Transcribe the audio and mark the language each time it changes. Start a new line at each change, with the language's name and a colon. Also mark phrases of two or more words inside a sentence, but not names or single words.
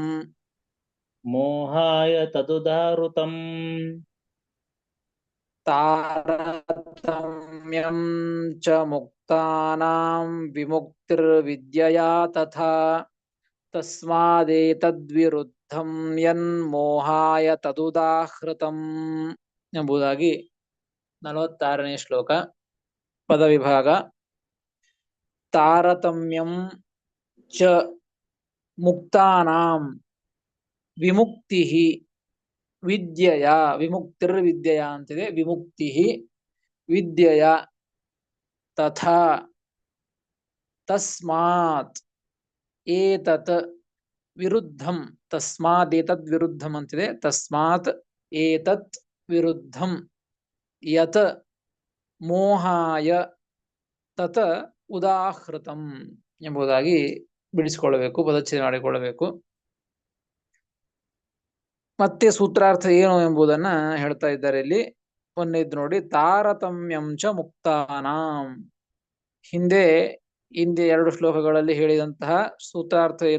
Sanskrit: ತಾರತಮ್ಯಂ ಚ ಮುಕ್ತಾನಾಂ ವಿಮುಕ್ತಿರ್ವಿದ್ಯಯಾ ತಥಾ ತಸ್ಮಾದೇತದ್ವಿರುದ್ಧಂ ಯನ್ಮೋಹಾಯ ತದುದಾಹೃತಂ
Kannada: ಎಂಬುದಾಗಿ 46ನೇ ಶ್ಲೋಕ.
Sanskrit: ಪದವಿಭಾಗ. ತಾರತಮ್ಯಂ ಚ ಮುಕ್ತಾನಾಂ ವಿಮುಕ್ತಿ ವಿದ್ಯೆಯ, ವಿಮುಕ್ತಿರ್ವಿದ್ಯೆಯ ಅಂತಿದೆ, ವಿಮುಕ್ತಿ ವಿದ್ಯೆಯ ತಥಾ ತಸ್ಮಾತ್ ಏತತ್ ವಿರುದ್ಧಂ, ತಸ್ಮಾತ್ ಏತದ್ ವಿರುದ್ಧಂ ಅಂತಿದೆ, ತಸ್ಮಾತ್ ಏತತ್ ವಿರುದ್ಧಂ ಯತ್ ಮೋಹಾಯ ತತ ಉದಾಹೃತಂ
Kannada: ಎಂಬುದಾಗಿ ಬಿಡಿಸಿಕೊಳ್ಳಬೇಕು, ಪದಚ್ಛೇದ ಮಾಡಿಕೊಳ್ಳಬೇಕು. ಮತ್ತೆ ಸೂತ್ರಾರ್ಥ ಏನು ಎಂಬುದನ್ನ ಹೇಳ್ತಾ ಇದ್ದಾರೆ ಇಲ್ಲಿ. ಒಂದೇದ್ ನೋಡಿ,
Sanskrit: ತಾರತಮ್ಯಂಚ ಮುಕ್ತಾನಾಂ.
Kannada: ಹಿಂದೆ ಎರಡು ಶ್ಲೋಕಗಳಲ್ಲಿ ಹೇಳಿದಂತಹ ಸೂತ್ರಾರ್ಥ ಏನು?